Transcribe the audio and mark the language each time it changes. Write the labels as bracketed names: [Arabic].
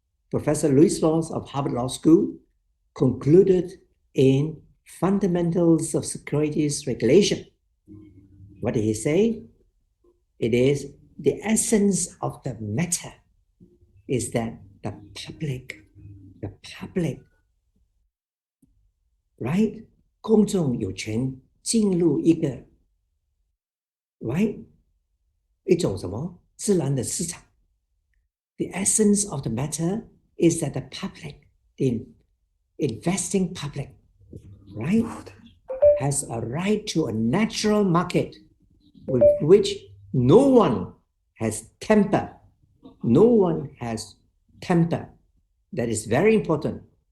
[English] Professor Louis Laws of Harvard Law School concluded in Fundamentals of Securities Regulation. What did he say? It is the essence of the matter is that the public, right? [Chinese] 公众有权进入一个 right 一种什么自然的市场。 [English] The essence of the matter is that the public, the investing public, right, has a right to a natural market with which no one has temper. No one has temper. That is very important.